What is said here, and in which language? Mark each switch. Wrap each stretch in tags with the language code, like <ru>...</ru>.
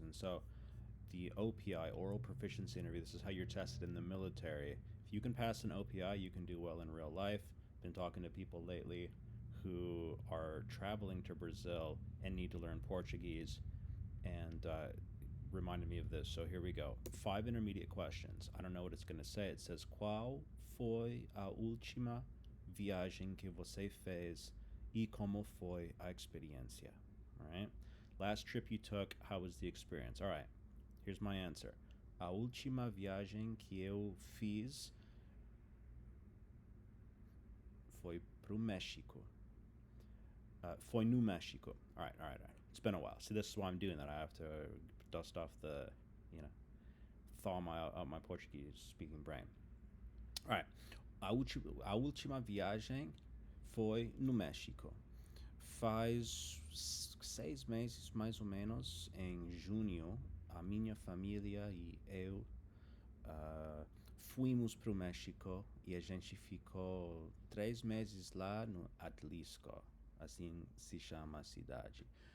<en>And so the OPI, oral proficiency interview, this is how you're tested in the military. If you can pass an OPI, you can do well in real life. Been talking to people lately who are traveling to Brazil and need to learn Portuguese, and reminded me of this. So here we go. 5 intermediate questions. I don't know what it's going to say. It says,</en> <pt>qual foi a última viagem que você fez e como foi a experiência?</pt> <en>All right. Last trip you took, how was the experience? All right. Here's my answer.</en> <pt>A última viagem que eu fiz foi pro México. Foi no México.</pt> <en>All right. It's been a while. See, this is why I'm doing that. I have to dust off the, thaw out my Portuguese speaking brain. All right.</en> <pt>A última viagem foi no México. Faz 6 meses, mais ou menos, em junho, a minha família e eu fomos para o México e a gente ficou 3 meses lá no Atlisco, assim se chama a cidade.</pt>